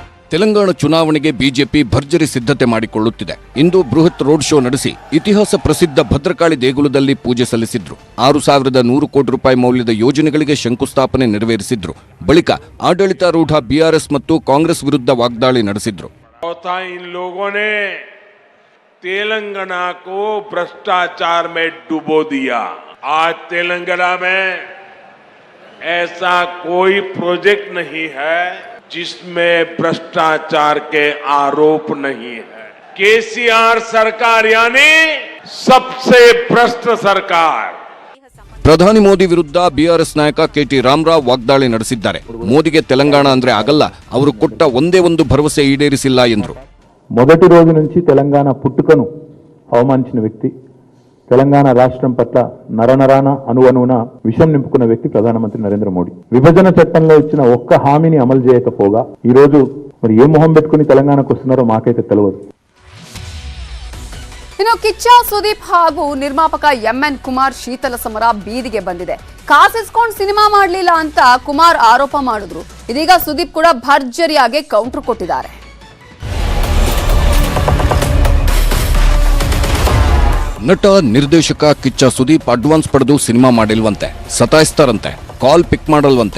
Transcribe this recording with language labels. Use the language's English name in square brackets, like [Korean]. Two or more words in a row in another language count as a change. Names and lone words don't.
[Kannada] ತೆಲಂಗಾಣ ಚುನಾವಣೆಗೆ ಬಿಜೆಪಿ ಭರ್ಜರಿ ಸಿದ್ಧತೆ ಮಾಡಿಕೊಳ್ಳುತ್ತಿದೆ. ಇಂದು ಬೃಹತ್ ರೋಡ್ ಶೋ ನಡೆಸಿ ಇತಿಹಾಸ ಪ್ರಸಿದ್ಧ ಭದ್ರಕಾಳಿ ದೇಗುಲದಲ್ಲಿ ಪೂಜೆ ಸಲ್ಲಿಸಿದ್ರು. 6,100 ಕೋಟಿ ರೂಪಾಯಿ ಮೌಲ್ಯದ ಯೋಜನೆಗಳಿಗೆ ಶಂಕುಸ್ಥಾಪನೆ ನೆರವೇರಿಸಿದ್ರು. ಬಳಿಕ ಆಡಳಿತಾರೂಢ ಬಿಆರ್ಎಸ್ ಮತ್ತು ಕಾಂಗ್ರೆಸ್ ವಿರುದ್ಧ ವಾಗ್ದಾಳಿ ನಡೆಸಿದ್ರು. [Hindi] तेलंगाना को भ्रष्टाचार में डुबो दिया. आज तेलंगाना में ऐसा कोई प्रोजेक्ट नहीं है जिसमें भ्रष्टाचार के आरोप नहीं है. केसीआर सरकार यानी सबसे भ्रष्ट सरकार. [Kannada] ಪ್ರಧಾನಿ ಮೋದಿ ವಿರುದ್ಧ ಬಿಆರ್ಎಸ್ ನಾಯಕ ಕೆಟಿ ರಾಮರಾವ್ ವಾಗ್ದಾಳಿ ನಡೆಸಿದ್ದಾರೆ. ಮೋದಿಗೆ ತೆಲಂಗಾಣ ಅಂದ್ರೆ ಆಗಲ್ಲ, ಅವರು ಕೊಟ್ಟ ಒಂದೇ ಒಂದು ಭರವಸೆ ಈಡೇರಿಸಿಲ್ಲ ಎಂದರು. [Telugu] మొదటి రోజు నుంచి తెలంగాణ పుట్టుకను అవమానించిన వ్యక్తి, తెలంగాణ రాష్ట్రం పట్ల నరనరాన అణువణువున విషం నింపుకున్న వ్యక్తి ప్రధానమంత్రి నరేంద్ర మోడీ. విభజన చట్టంలో ఇచ్చిన ఒక్క హామీని అమలు చేయకపోగా ఈ రోజు మరి ఏ మొహం పెట్టుకుని తెలంగాణకు వస్తున్నారో మాకైతే తెలియదు. [Kannada] ಇನ್ನು ಕಿಚ್ಚ ಸುದೀಪ್ ಹಾಗೂ ನಿರ್ಮಾಪಕ ಎಂಎನ್ ಕುಮಾರ್ ಶೀತಲ ಸಮರ ಬೀದಿಗೆ ಬಂದಿದೆ. ಕಾಸಿಸ್ಕೊಂಡು ಸಿನಿಮಾ ಮಾಡಲಿಲ್ಲ ಅಂತ ಕುಮಾರ್ ಆರೋಪ ಮಾಡಿದ್ರು. ಇದೀಗ ಸುದೀಪ್ ಕೂಡ ಭರ್ಜರಿಯಾಗಿ ಕೌಂಟರ್ ಕೊಟ್ಟಿದ್ದಾರೆ. ನಟ ನಿರ್ದೇಶಕ ಕಿಚ್ಚ ಸುದೀಪ್ ಅಡ್ವಾನ್ಸ್ ಪಡೆದು ಸಿನಿಮಾ ಮಾಡಿಲ್ವಂತೆ, ಸತಾಯಿಸ್ತಾರಂತೆ, ಕಾಲ್ ಪಿಕ್ ಮಾಡಲ್ವಂತೆ.